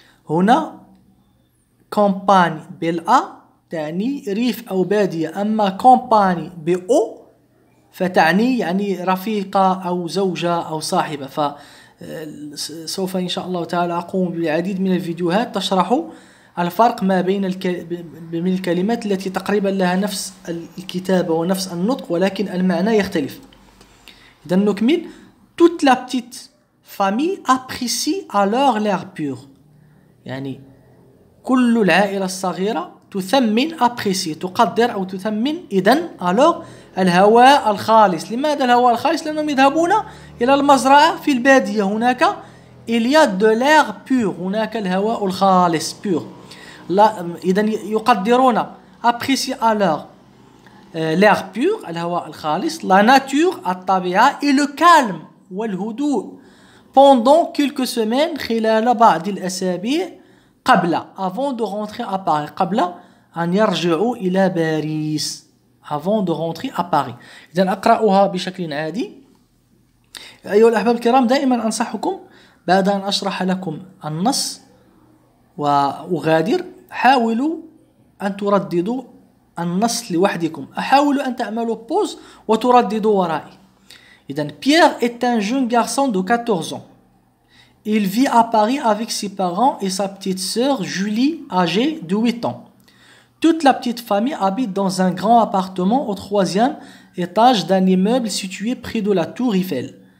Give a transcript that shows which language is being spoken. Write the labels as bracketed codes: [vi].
[ar] هنا كامباني بالأ تعني ريف أو بادية، أما كامباني بأو فتعني يعني رفيقة أو زوجة أو صاحبة. فسوف إن شاء الله تعالى أقوم بالعديد من الفيديوهات تشرح الفرق ما بين الكلمات التي تقريبا لها نفس الكتابة ونفس النطق ولكن المعنى يختلف. إذا نكمل. [fr] Toute la petite famille apprécie alors l'air pur. [ar] يعني كل العائلة الصغيرة تثمن [fr] apprécie [ar] تقدر أو تثمن. إذن [fr] alors [ar] الهواء الخالص. لماذا الهواء الخالص؟ لأنهم يذهبون إلى المزرعة في البادية. هناك [fr] il y a de l'air pur. [ar] هناك الهواء الخالص pur. إذن يقدرون [fr] apprécie alors l'air pur [ar] الهواء الخالص. [fr] La nature [ar] الطبيعة [fr] et le calme [ar] والهدوء [fr] pendant quelques semaines [ar] خلال بعض الأسابيع قبل [fr] avant de rentrer à Paris. [ar] قبل أن يرجعوا إلى باريس [fr] avant de rentrer à Paris. [ar] إذن أقرأها بشكل عادي. أيها الأحباب الكرام دائما أنصحكم بعد أن أشرح لكم النص وأغادر حاولوا أن ترددوا النص لوحدكم. أحاول أن تعملوا pause وترددوا ورائي. إذن [fr] Pierre est un jeune garçon de 14 ans. Il vit à Paris avec ses parents et sa petite sœur Julie, âgée de 8 ans. Toute la petite famille habite dans un grand appartement au 3e étage d'un immeuble situé près de la tour Eiffel.